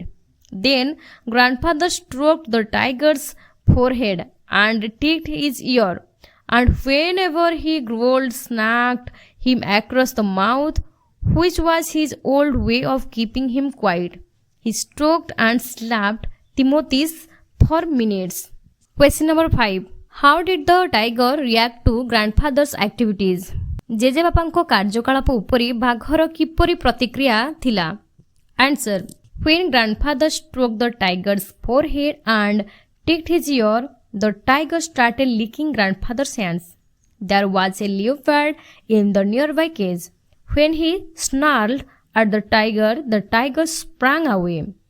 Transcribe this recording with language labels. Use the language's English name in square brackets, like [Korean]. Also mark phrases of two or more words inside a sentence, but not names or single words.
[English] Then grandfather stroked the tiger's forehead and ticked his ear, and whenever he growled, snapped him across the mouth, which was his old way of keeping him quiet. He stroked and slapped Timothy's for minutes. Question number 5. How did the tiger react to grandfather's activities? [Odia] ଜେଜେବାପାଙ୍କ କାର୍ଯ୍ୟକଳାପ ଉପରେ ବାଘର କିପରି ପ୍ରତିକ୍ରିୟା ଥିଲା? [English] Answer. When grandfather stroked the tiger's forehead and ticked his ear, the tiger started licking grandfather's hands. There was a leopard in the nearby cage. When he snarled at the tiger sprang away.